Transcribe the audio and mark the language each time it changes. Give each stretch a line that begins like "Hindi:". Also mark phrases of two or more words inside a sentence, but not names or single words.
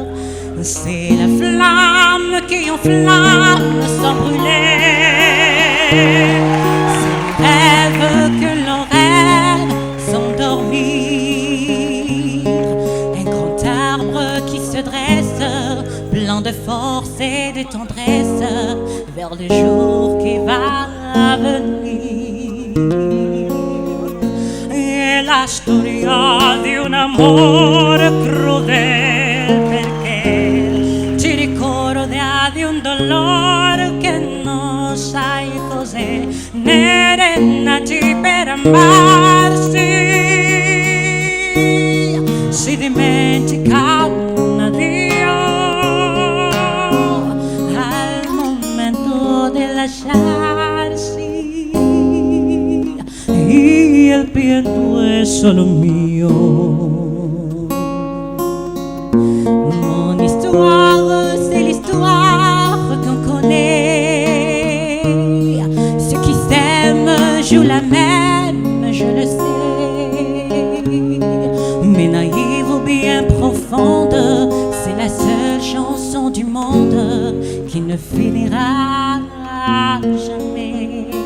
French: C'est la flamme qui enflamme sans brûler, c'est le rêve que l'on rêve sans dormir, un grand arbre qui se dresse, plein de force et de tendresse, vers le jour qui va venir.
Italian: E la storia di un amore crudele, perché ci ricorda di un dolore che non sai cos'è, né è nati per amarsi, si dimentica un addio al momento di lasciarsi, e il pianto è solo mio.
French: Mon histoire, c'est l'histoire qu'on connaît, ceux qui s'aiment jouent la même, je le sais, mais naïve ou bien profonde, c'est la seule chanson du monde qui ne finira jamais.